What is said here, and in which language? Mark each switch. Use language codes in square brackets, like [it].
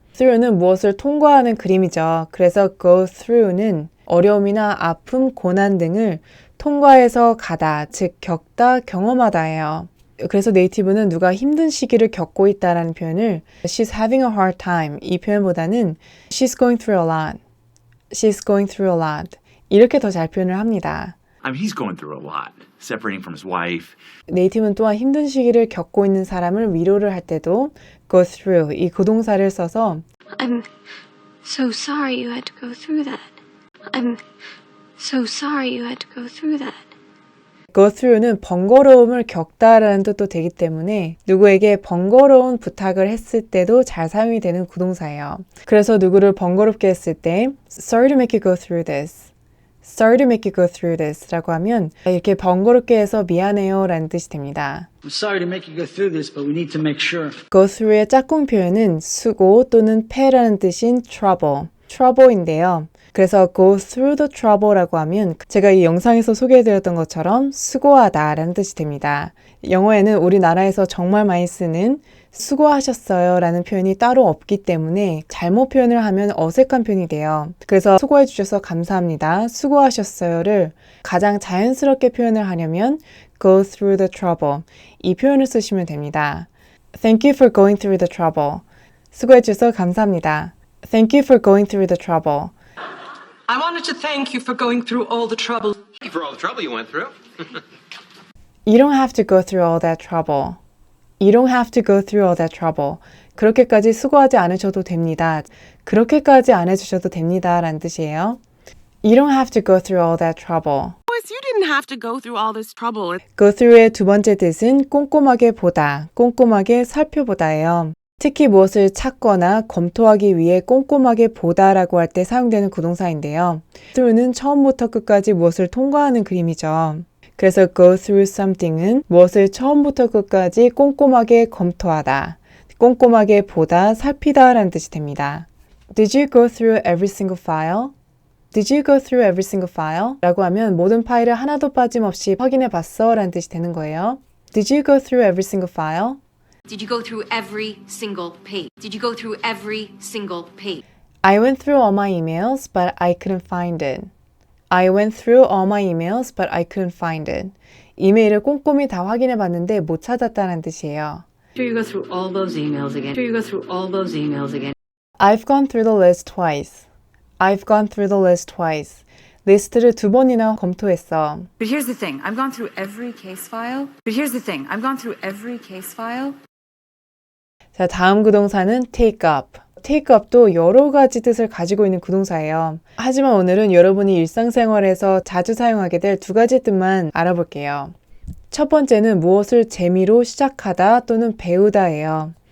[ko] through는 무엇을 통과하는 그림이죠. 그래서 go through는 어려움이나 아픔, 고난 등을 통과해서 가다, 즉 겪다, 경험하다예요. 그래서 네이티브는 누가 힘든 시기를 겪고 있다라는 표현을 [en] she's having a hard time, [ko] 이 표현보다는 [en] she's going through a lot, [ko] she's going through a lot 이렇게 더 잘 표현을 합니다. [en] I mean, he's going through a lot, separating from his wife. [ko] 네이티브는 또한 힘든 시기를 겪고 있는 사람을 위로를 할 때도 go through, 이 구동사를 써서 [en] I'm so sorry you had to go through that. I'm so sorry you had to go through that. [ko] go through는 번거로움을 겪다라는 뜻도 되기 때문에 누구에게 번거로운 부탁을 했을 때도 잘 사용이 되는 구동사예요. 그래서 누구를 번거롭게 했을 때 [en] sorry to make you go through this. Sorry to make you go through this [ko] 라고 하면 이렇게 번거롭게 해서 미안해요 라는 뜻이 됩니다. [en] I'm sorry to make you go through this, but we need to make sure. [ko] go through의 짝꿍 표현은 수고 또는 패라는 뜻인 trouble, trouble인데요. 그래서 go through the trouble라고 하면 제가 이 영상에서 소개해드렸던 것처럼 수고하다 라는 뜻이 됩니다. 영어에는 우리나라에서 정말 많이 쓰는 수고하셨어요 라는 표현이 따로 없기 때문에 잘못 표현을 하면 어색한 표현이 돼요. 그래서 수고해 주셔서 감사합니다. 수고하셨어요를 가장 자연스럽게 표현을 하려면 go through the trouble, 이 표현을 쓰시면 됩니다. [en] Thank you for going through the trouble. [ko] 수고해 주셔서 감사합니다. [en] Thank you for going through the trouble. I wanted to thank you for going through all the trouble. Thank you for all the trouble you went through. You don't have to go through all that trouble. You don't have to go through all that trouble. [ko] 그렇게까지 수고하지 않으셔도 됩니다. 그렇게까지 안 해주셔도 됩니다. 라는 뜻이에요. [en] You don't have to go through all that trouble. you didn't have to go through all this trouble. [ko] go through의 두 번째 뜻은 꼼꼼하게 보다, 꼼꼼하게 살펴보다예요. 특히 무엇을 찾거나 검토하기 위해 꼼꼼하게 보다라고 할 때 사용되는 구동사인데요. through는 처음부터 끝까지 무엇을 통과하는 그림이죠. 그래서 go through something은 무엇을 처음부터 끝까지 꼼꼼하게 검토하다, 꼼꼼하게 보다, 살피다 라는 뜻이 됩니다. [en] Did you go through every single file? Did you go through every single file? [ko] 라고 하면 모든 파일을 하나도 빠짐없이 확인해 봤어 라는 뜻이 되는 거예요. [en] Did you go through every single file? Did you go through every single page? Did you go through every single page? I went through all my emails, but I couldn't find it. I went through all my emails, but I couldn't find it. [ko] 이메일을 꼼꼼히 다 확인해 봤는데 못 찾았다는 뜻이에요. [en] Sure you go through all those emails again. Sure you go through all those emails again. I've gone through the list twice. I've gone through the list twice. [ko] 리스트를 2번이나 검토했어. [en] But here's the thing. I've gone through every case file. But here's the thing. I've gone through every case file. [ko] 자, 다음 구동사는 take up. take up도 여러 가지 뜻을 가지고 있는 구동사예요. 하지만 오늘은 여러분이 일상생활에서 자주 사용하게 될 두 가지 뜻만 알아볼게요. 첫 번째는 무엇을 재미로 시작하다 또는 배우다예요.